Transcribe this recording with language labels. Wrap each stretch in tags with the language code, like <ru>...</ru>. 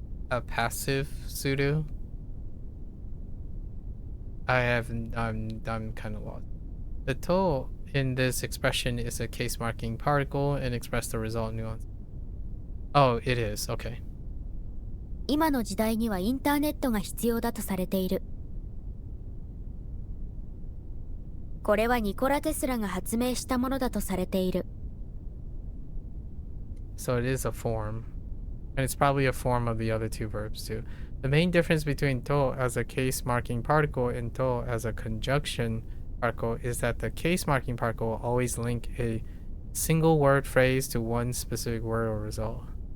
<en>A passive suru? I'm kind of lost. The to in this expression is a case marking particle and express the result nuance. Oh, it is. Okay.</en> <ja>今の時代にはインターネットが必要だとされている。これはニコラ・テスラが発明したものだとされている。</ja> <en>So it is a form. And it's probably a form of the other two verbs too. The main difference between to as a case marking particle and to as a conjunction particle is that the case marking particle will always link a single word phrase to one specific word or result.</en>